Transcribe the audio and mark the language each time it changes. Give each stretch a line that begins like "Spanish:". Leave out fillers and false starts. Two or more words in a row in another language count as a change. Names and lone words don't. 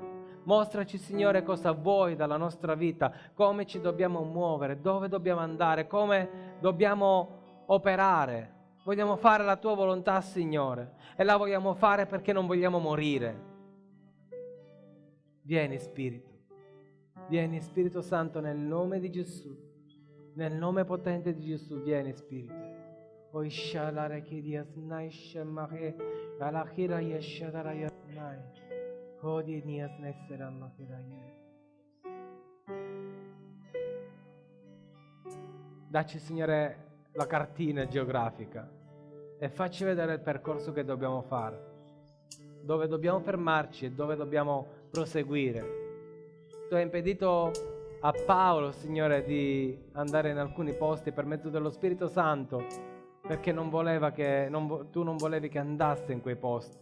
Italian: Mostraci, Signore, cosa vuoi dalla nostra vita, come ci dobbiamo muovere, dove dobbiamo andare, come dobbiamo operare. Vogliamo fare la Tua volontà, Signore, e la vogliamo fare perché non vogliamo morire. Vieni, Spirito. Vieni, Spirito Santo, nel nome di Gesù. Nel nome potente di Gesù, vieni, Spirito. O shalare kidias nai shemare alakira yeshadara yasnai kodi nias nesera makiraye. Dacci, Signore, la cartina geografica e facci vedere il percorso che dobbiamo fare, dove dobbiamo fermarci e dove dobbiamo proseguire. Tu hai impedito a Paolo, Signore, di andare in alcuni posti per mezzo dello Spirito Santo, perché tu non volevi che andasse in quei posti.